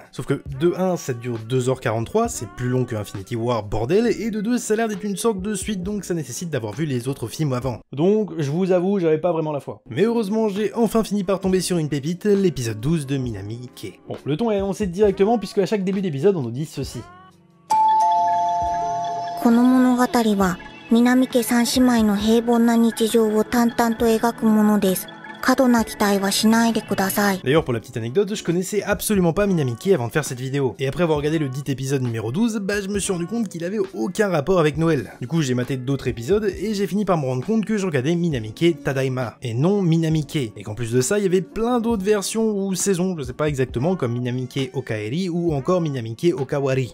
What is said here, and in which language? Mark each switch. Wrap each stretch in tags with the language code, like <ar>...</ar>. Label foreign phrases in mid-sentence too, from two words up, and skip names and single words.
<fr>Sauf que de 1, ça dure 2h43, c'est plus long que Infinity War, bordel, et de 2, ça a l'air d'être une sorte de suite, donc ça nécessite d'avoir vu les autres films avant. Donc, je vous avoue, j'avais pas vraiment la foi. Mais heureusement, j'ai enfin fini par tomber sur une pépite, l'épisode 12 de Minami Ike. Bon, le ton est annoncé directement puisque à chaque début d'épisode, on nous dit ceci.</fr> <ja>この物語は南家三姉妹の平凡な日常を淡々と描くものです。過度な期待はしないでください。</ja> <fr>D'ailleurs, pour la petite anecdote, je connaissais absolument pas Minami Ike avant de faire cette vidéo. Et après avoir regardé le dit épisode numéro 12, bah je me suis rendu compte qu'il avait aucun rapport avec Noël. Du coup, j'ai maté d'autres épisodes et j'ai fini par me rendre compte que je regardais Minami Ike Tadaima et non Minami Ike. Et qu'en plus de ça, il y avait plein d'autres versions ou saisons, je sais pas exactement, comme Minami Ike Okaeri ou encore Minami Ike Okawari.</fr>